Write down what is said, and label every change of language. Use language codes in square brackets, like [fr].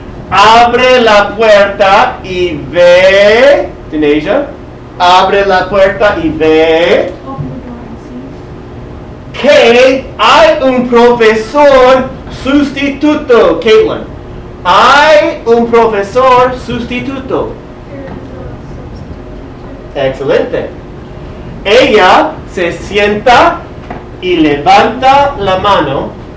[es] Abre la puerta y ve. Denasia. Abre la puerta y ve [en] class. Open the door and see. [es] que hay un profesor sustituto. Caitlin. Hay un profesor sustituto. [en] There is a substitute teacher. [es] Excelente. Ella se sienta y levanta la mano.